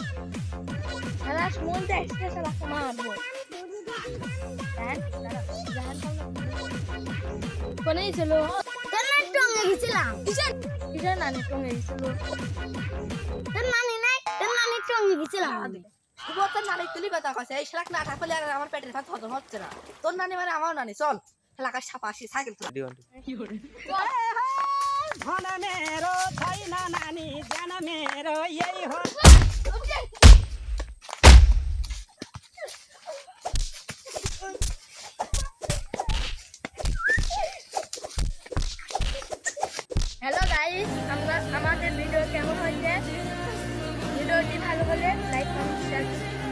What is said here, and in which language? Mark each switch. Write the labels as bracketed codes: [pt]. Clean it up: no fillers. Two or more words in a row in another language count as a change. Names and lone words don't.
[bn] শালা মনটা এসে শালা মারবো কোনে ছিল তোর না টঙ্গে গেছিলাম কিসের নানি টঙ্গে গেছিল তোর নানি নাই তোর নানি টঙ্গে গেছিলাম তোর নানি তুলি কথা কইছে এই শালাক না থাকলে আর আমার পেটের ভাত হজম হচ্ছে না। তোর নানি মানে আমার নানি, চল শালাকা সাপা আসি সাইকেল [ne] ধন मेरो छैन नानी जान मेरो यही हो। [en] hello guys, [bn] আমাদের ভিডিও কেমন হয়েছে? ভিডিওটি ভালো হলে [en] like comment share